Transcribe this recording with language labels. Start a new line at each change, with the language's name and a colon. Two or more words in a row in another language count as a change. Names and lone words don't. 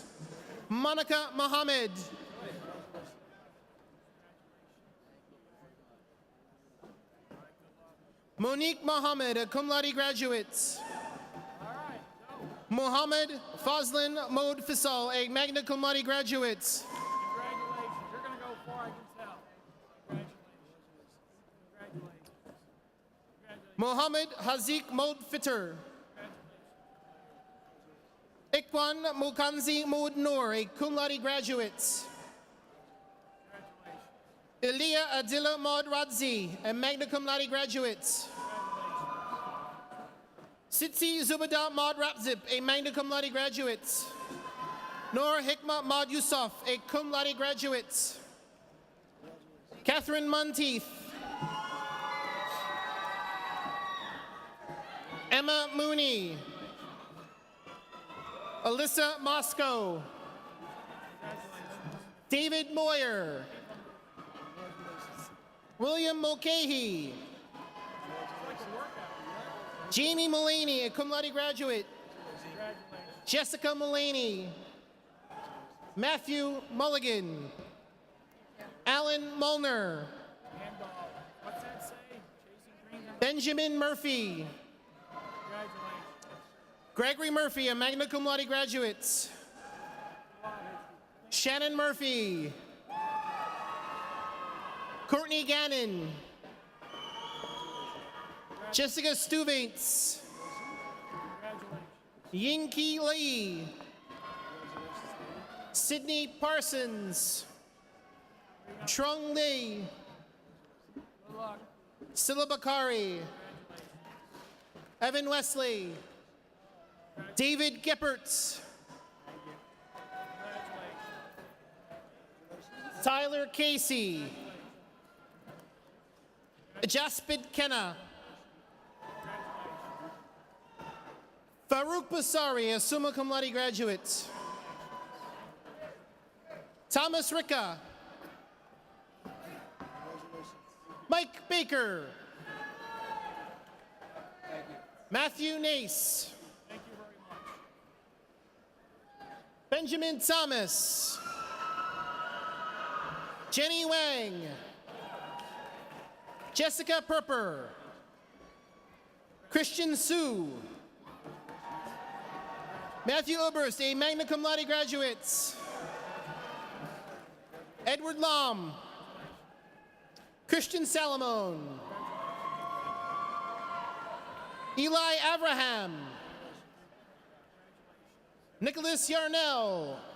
English: Monica Mohammed. Monique Mohammed, a
Latin: cum laude
English: graduate. Mohammed Fazlin Mod Fisal, a
Latin: magna cum laude
English: graduate. Congratulations. You're going to go far, I can tell. Mohammed Hazik Modfitter. Ikwan Mukanzi Mood Noor, a
Latin: cum laude
English: graduate. Elia Adila Maud Radzi, a
Latin: magna cum laude
English: graduate. Sitsi Zubada Maud Rapzip, a
Latin: magna cum laude
English: graduate. Noor Hikma Maud Yusuf, a
Latin: cum laude
English: graduate. Catherine Monteith. Emma Mooney. Alyssa Moscow. David Moyer. William Mulcahy. Jamie Mullaney, a
Latin: cum laude
English: graduate. Jessica Mullaney. Matthew Mulligan. Alan Mulner. Benjamin Murphy. Gregory Murphy, a
Latin: magna cum laude
English: graduate. Shannon Murphy. Courtney Gannon. Jessica Stuvates. Yinki Lee. Sydney Parsons. Trung Lee. Silla Bakari. Evan Wesley. David Gepperts. Tyler Casey. Jaspid Kenna. Farouk Basari, a
Latin: summa cum laude
English: graduate. Thomas Ricca. Mike Baker. Matthew Nace. Benjamin Thomas. Jenny Wang. Jessica Perper. Christian Su. Matthew Oberst, a
Latin: magna cum laude
English: graduate. Edward Lom. Christian Salamone. Eli Abraham. Nicholas Yarnell.